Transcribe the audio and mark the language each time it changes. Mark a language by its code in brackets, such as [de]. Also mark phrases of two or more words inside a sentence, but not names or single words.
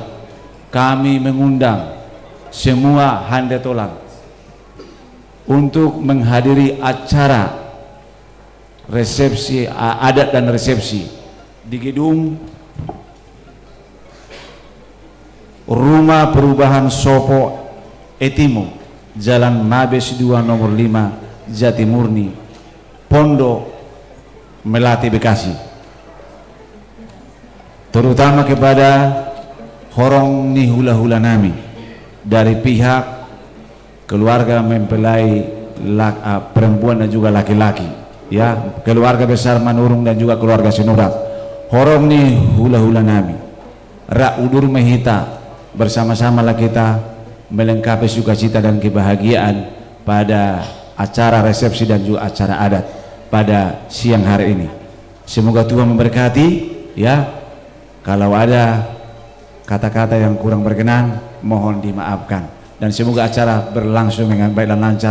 [id] Kami mengundang semua handetolan untuk menghadiri acara resepsi adat dan resepsi di gedung Rumah Perubahan Sopo Etimo, Jalan Mabes 2 nomor 5 Jatimurni, Pondok Melati, Bekasi. Terutama kepada [bbc] horong ni hula-hula nami [id] dari pihak keluarga mempelai perempuan dan juga laki-laki, ya, keluarga besar Manurung dan juga keluarga Sinurat. [bbc] Horong ni hula-hula nami Ra Udur Mehita, [id] bersama-samalah kita melengkapi sukacita dan kebahagiaan pada acara resepsi dan juga acara adat pada siang hari ini. Semoga Tuhan memberkati, ya. Kalau ada kata-kata yang kurang berkenan mohon dimaafkan, dan semoga acara berlangsung dengan baik dan lancar.